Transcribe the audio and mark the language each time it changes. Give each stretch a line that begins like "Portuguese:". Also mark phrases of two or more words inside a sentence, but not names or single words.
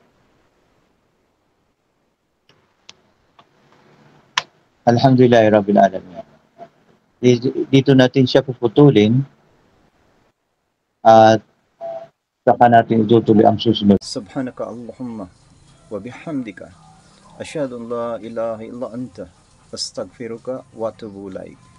Arabic: الحمد لله رب العالمين.
Filipino: Dito natin siya puputulin at saka natin itutuloy ang susunod.
Arabic: سبحانك اللهم وبحمدك أشهد أن لا إله إلا أنت أستغفرك وأتوب إليك.